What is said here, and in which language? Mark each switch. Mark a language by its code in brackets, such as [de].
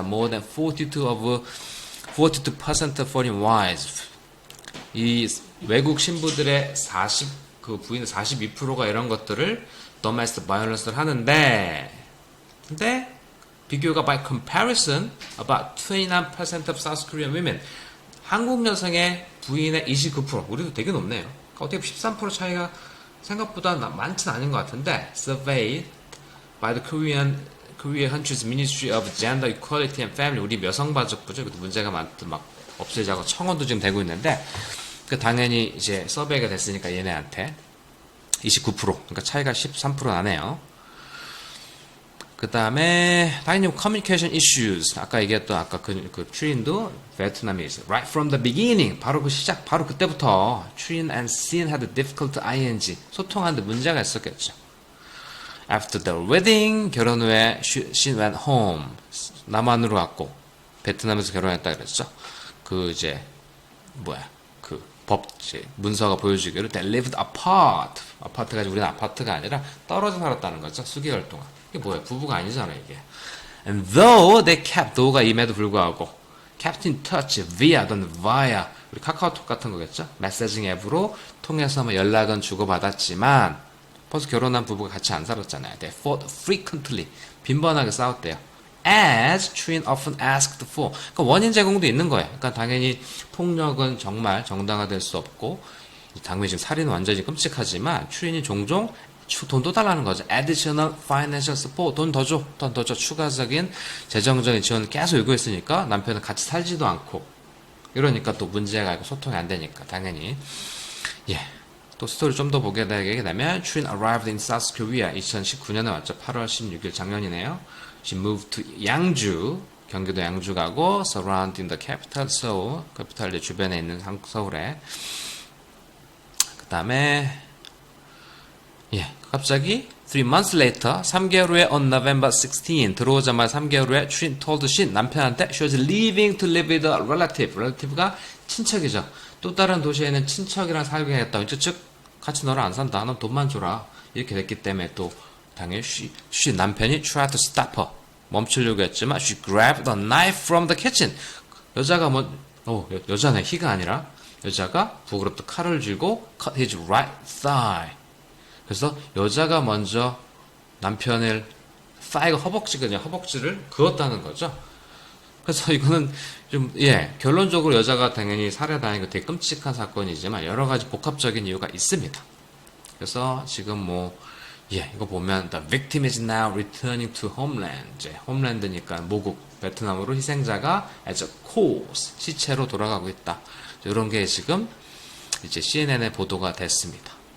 [en] More than 42% foreign wives [ko] 이 외국 신부들의 그 부인의 42%가 이런 것들을 domestic violence를 하는데 근데 비교가 [en] by comparison about 29% of South Korean women [ko] 한국 여성의 부인의 29% 우리도 되게 높네요. 어떻게 13% 차이가 생각보다 많진 않은 것 같은데 [en] surveyed by the Korea country's Ministry of Gender Equality and Family [ko] 우리 여성가족부죠. 이것도 문제가 많고 막 없애자고 청원도 지금 되고 있는데 그 당연히 이제 서베이가 됐으니까 얘네한테 29% 그러니까 차이가 13% 나네요. 그 다음에 당연히 [en] communication issues [ko] 아까 얘기했던 아까 그 트윈도 베트남이었어요. [en] Right from the beginning [ko] 바로 그 시작 바로 그때부터 [en] 트윈 and Sin had a difficult ing [ko] 소통하는데 문제가 있었겠죠. [en] After the wedding [ko] 결혼 후에 [en] she went home [ko] 남한으로 왔고 베트남에서 결혼했다 그랬죠. 그 이제 그 법 문서가 보여주기로 [en] they lived apart [ko] 아파트가 우리는 아파트가 아니라 떨어져 살았다는 거죠. 수개월 동안. 이게 뭐야? 부부가 아니잖아요, 이게. [en] And though they kept, though가 임에도 불구하고, kept in touch via, [ko] 우리 카카오톡 같은 거겠죠? 메시징 앱으로 통해서 뭐 연락은 주고받았지만, 벌써 결혼한 부부가 같이 안 살았잖아요. [en] They fought frequently, [ko] 빈번하게 싸웠대요. [en] As Twin often asked for. [ko] 그러니까 원인 제공도 있는 거예요. 그러니까 당연히 폭력은 정말 정당화될 수 없고, 당연히 지금 살인은 완전히 끔찍하지만, 트윈이 종종 돈도 달라는 거죠. [en] Additional financial support. [ko] 돈 더 줘. 추가적인 재정적인 지원을 계속 요구했으니까 남편은 같이 살지도 않고 이러니까 또 문제가 있고 소통이 안 되니까 당연히 또 스토리 좀 더 보게 되면 [en] Twin arrived in South Korea [ko] 2019년에 왔죠. 8월 16일 작년이네요. [en] She moved to 양주 [ko] 경기도 양주 가고 [en] surrounding the capital Seoul [ko] 캐피탈 주변에 있는 서울에 그 다음에 갑자기 [en] 3 months later [ko] 3개월 후에 [en] on November 16 [ko] 들어오자마자 3개월 후에 [en] Twin told Shin [ko] 남편한테 [en] she was leaving to live with a relative relative가 [ko] 친척이죠. 또 다른 도시에는 친척이랑 살게 겠다. 즉 같이 너랑 안 산다. 넌 돈만 줘라. 이렇게 됐기 때문에 또 당연히 she 남편이 [en] tried to stop her [ko] 멈추려고 했지만 [en] she grabbed a knife from the kitchen [ko] 여자가 여자네 he가 아니라 여자가 부그럽게 칼을 쥐고 [en] cut his right thigh [ko] 그래서 여자가 먼저 남편을 thigh가 허벅지를 그었다는 거죠. 그래서 이거는 좀 결론적으로 여자가 당연히 살해당한 거 되게 끔찍한 사건이지만 여러 가지 복합적인 이유가 있습니다. 그래서 지금 이거 보면 [en] the victim is now returning to homeland. [ko] 이제 홈랜드니까 모국 베트남으로 희생자가 [en] as a corpse [ko] 시체로 돌아가고 있다. 이런 게 지금 이제 CNN에 보도가 됐습니다.